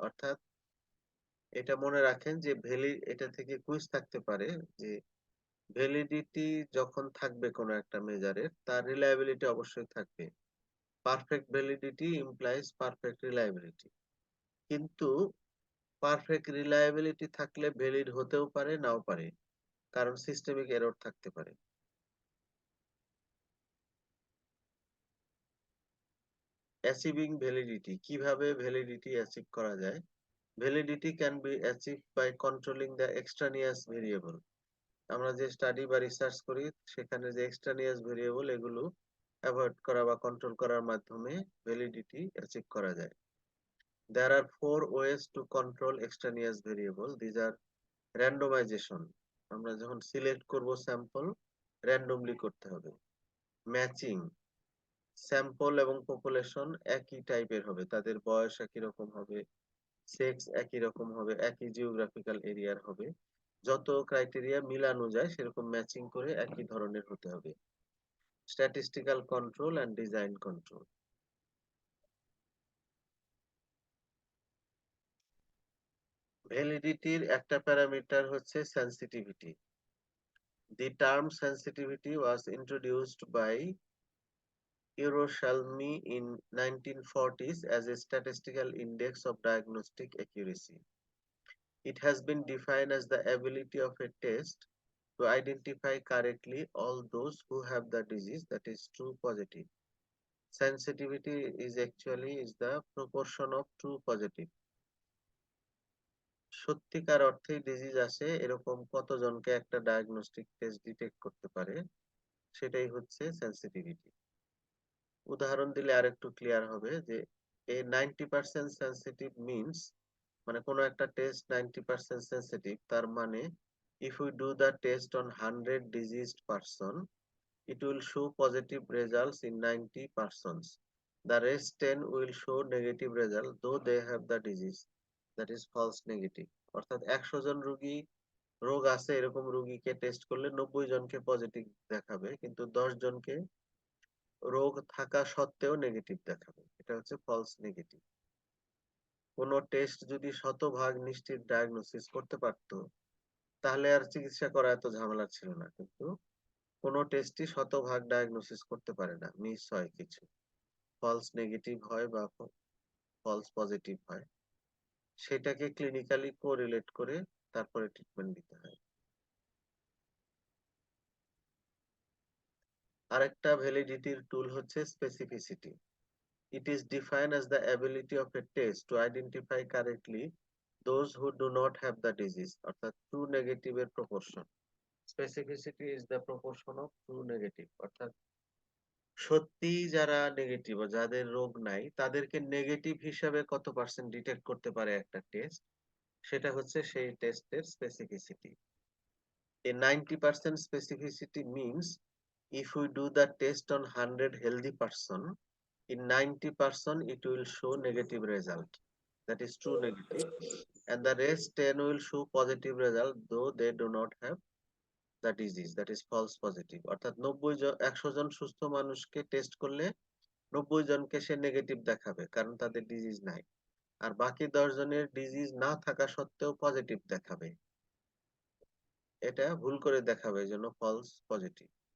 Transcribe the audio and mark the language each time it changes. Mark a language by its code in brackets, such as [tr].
[bn] অর্থাৎ এটা মনে রাখেন যে এটা থেকে কুইজ থাকতে পারে যে ভ্যালিডিটি যখন থাকবে কোনো একটা মেজারের তার রিলায়েবিলিটি অবশ্যই থাকবে। [en] Perfect validity implies perfect reliability. [bn] কিন্তু পারফেক্ট রিলায়েবিলিটি থাকলে ভ্যালিড হতেও পারে নাও পারে, কারণ সিস্টেমিক এরর থাকতে পারে। অ্যাচিভিং ভ্যালিডিটি, কিভাবে ভ্যালিডিটি অ্যাচিভ করা যায়? [en] Validity can be achieve by controlling the extraneous variable. [bn] আমরা যে স্টাডি বা রিসার্চ করি সেখানে যে এক্সট্রানিয়াস ভেরিয়েবল এগুলো অ্যাভয়েড করা বা কন্ট্রোল করার মাধ্যমে ভ্যালিডিটি অ্যাচিভ করা যায়। [en] There are four ways to control extraneous variable. These are randomization. [bn] আমরা যখন সিলেক্ট করব স্যাম্পল র্যান্ডমলি করতে হবে। ম্যাচিং, স্যাম্পল এবং পপুলেশন একই টাইপের হবে, তাদের বয়স একই রকম হবে, সেক্স একই রকম হবে, একই জিওগ্রাফিক্যাল এরিয়ার হবে। যত ক্রাইটেরিয়া মিলানো যায় সেরকম ম্যাচিং করে একই ধরনের হতে হবে। Statistical control and design control. ভ্যালিডিটির একটা প্যারামিটার হচ্ছে sensitivity. [en] The term sensitivity was introduced by Yerushalmi in 1940s as a statistical index of diagnostic accuracy. It has been defined as the ability of a test to identify correctly all those who have the disease, that is true positive. Sensitivity is actually is the proportion of true positive. [bn] সত্যিকার অর্থে disease আছে এরকম কতজনকে একটা diagnostic test detect করতে পারে, সেটাই হচ্ছে সেন্সিটিভিটি। উদাহরণ দিলে আরেকটু ক্লিয়ার হবে যে এই 90% সেন্সিটিভ মিনস মানে কোনো একটা টেস্ট 90% সেন্সিটিভ, তার মানে [en] if we do the test on 100 diseased person, it will show positive results in 90 persons. The rest 10 will show negative result though they have the disease, that is false negative. [bn] অর্থাৎ 100 জন রোগী রোগ আছে এরকম রোগীকে test করলে 90 জনকে positive দেখাবে, কিন্তু 10 জনকে রোগ থাকা সত্ত্বেও নেগেটিভ দেখাবে। এটা হচ্ছে ফলস নেগেটিভ। কোন টেস্ট যদি শতভাগ নিশ্চিত ডায়াগনোসিস করতে পারতো তাহলে আর চিকিৎসা করা এত ঝামেলা ছিল না, কিন্তু কোন টেস্টই শতভাগ ডায়াগনোসিস করতে পারে না, মিস হয় কিছু, ফলস নেগেটিভ হয় বা ফলস পজিটিভ হয়, সেটাকে ক্লিনিক্যালি কোরিলেট করে তারপরে ট্রিটমেন্ট দিতে হয়। আরেকটা ভ্যালিডিটির টুল হচ্ছে specificity. [en] It is defined as the ability of a test to identify correctly those who do not have the disease, [bn] অর্থাৎ true negative এর proportion. [en] Specificity is the proportion of true negative, [bn] অর্থাৎ সত্যি যারা negative যাদের রোগ নাই তাদেরকে negative হিসাবে কত পার্সেন্ট ডিটেক্ট করতে পারে একটা টেস্ট, সেটা হচ্ছে সেই টেস্টের specificity. [en] A 90% specificity means if we do the test on 100 healthy person, in 90% it will show negative result, that is true negative, and the rest 10 will show positive result though they do not have the disease, that is false positive. [bn] অর্থাৎ 100 জন সুস্থ মানুষকে test করলে 90 জনকে সে negative দেখাবে কারণ তাদের disease নাই, আর বাকি 10 জনের ডিজিজ না থাকা সত্ত্বেও পজিটিভ দেখাবে, এটা ভুল করে দেখাবে, এই জন্য ফলস পজিটিভ।